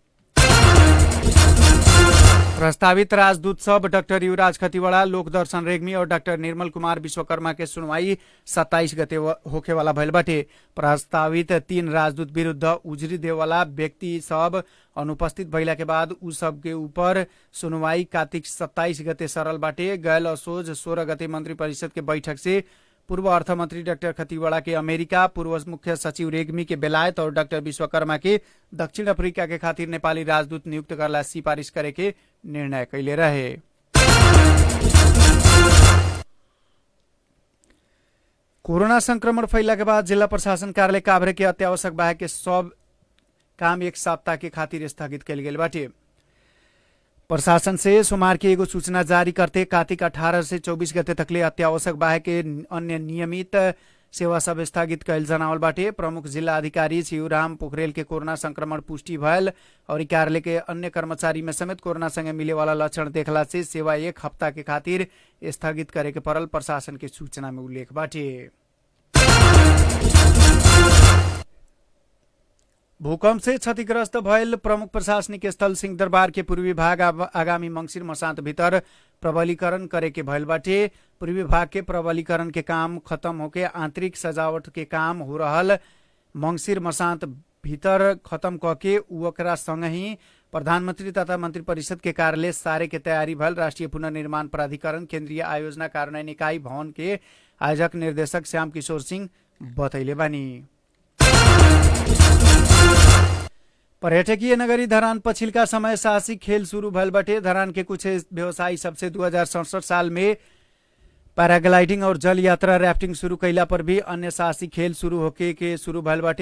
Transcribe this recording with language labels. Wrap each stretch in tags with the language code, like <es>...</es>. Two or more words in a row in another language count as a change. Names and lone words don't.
<bho>प्रस्तावित राजदूत सब डॉक्टर युवराज खतिवड़ा लोकदर्शन रेग्मी और डॉक्टर निर्मल कुमार विश्वकर्मा के सुनवाई 27 गते होखे वाला भइल बाटे। प्रस्तावित 3 राजदूत विरुद्ध उजरी देवाला व्यक्ति सब अनुपस्थित भइला के बाद उ सब के ऊपर सुनवाई कार्तिक 27 गते सरल बाटे। गैल असोज 16 गते मंत्री परिषद के बैठक से पूर्व अर्थमंत्री डॉक्टर खतिवड़ा के अमेरिका, पूर्व मुख्य सचिव रेग्मी के बेलायत और डॉक्टर विश्वकर्मा के दक्षिण अफ्रीका के खातिर नेपाली राजदूत नियुक्त करला सिफारिश करे के निर्णय कैले रहे। कोरोना संक्रमण फैला के बाद जिला प्रशासन कार्यालय काभ्रे के अत्यावश्यक बाहेक के सब काम 1 सप्ताह के खातिर स्थगित कैल गेल बाटे। प्रशासन से सोमवार के एगो सूचना जारी करते कार्तिक 18 से 24 गते तकले अत्यावश्यक बाहेक के अन्य नियमित सेवा सब स्थगित कैल जनावल बाटे। प्रमुख जिला अधिकारी शिवराम पोखरेल के कोरोना संक्रमण पुष्टि भयल और कार्यालय के अन्य कर्मचारी में समेत कोरोना संगे मिले वाला लक्षण देखला से सेवा 1 हफ्ता के खातिर स्थगित करे के पड़ल प्रशासन के सूचना में उल्लेख बाटे। भूकंप से क्षतिग्रस्त भयल प्रमुख प्रशासनिक स्थल सिंहदरबार के पूर्वी भाग आगामी मंगिर मसांत भीतर प्रबलीकरण करे के भयल बाटे। पूर्वी भाग के प्रबलीकरण के काम खत्म होके आंतरिक सजावट के काम हो रहल मंगिर मसांत भीतर खत्म कके ओकरा संग ही प्रधानमंत्री तथा मंत्री परिषद के कार्यालय सारे के तैयारी भल राष्ट्रीय पुनर्निर्माण प्राधिकरण केंद्रीय आयोजना कार्यान्वयन इकाई भवन के आयोजक निर्देशक श्याम किशोर सिंह बतैले बानी। पर्यटकीय नगरी धरान पछिल्का समय साहसिक खेल शुरू भयल बाटे। धरान के कुछ व्यवसायी सबसे 2067 साल में पैराग्लाइडिंग और जल यात्रा राफ्टिंग शुरू कैला पर भी अन्य साहसिक खेल शुरू होके के शुरू भयल बाटे।</bho>